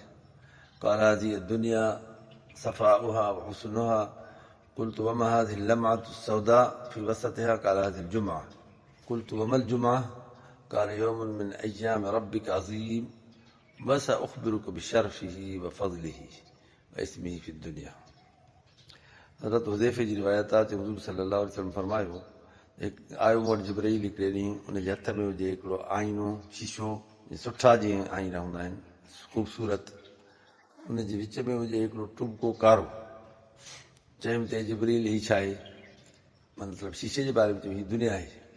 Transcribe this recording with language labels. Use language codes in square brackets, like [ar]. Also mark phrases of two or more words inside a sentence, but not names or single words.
[ar] قال هذه الدنيا صفاؤها وحسنها. قلت وما هذه اللمعة السوداء في وسطها؟ قال هذه الجمعة. قلت وما الجمعة؟ قال يوم من أيام ربك عظيم وسأخبرك بشرفه وفضله واسمه في الدنيا. [sd] हज़रत हुज़ैफ़े जी रिवायत आहे त हुज़ूर [ar] صلى الله عليه وسلم [sd] फरमायो आयो वटि जिब्राईल हिकिड़े ॾींहुं उनजे हथ में हुजे हिकिड़ो आईनो शीशो सुठा जीअं आईना हूंदा आहिनि ख़ूबसूरत उनजे विच में हुजे हिकिड़ो टुबको कारो चयुमि त जिब्रील ही छा आहे मतिलबु शीशे जे बारे में चयो हीअ दुनिया आहे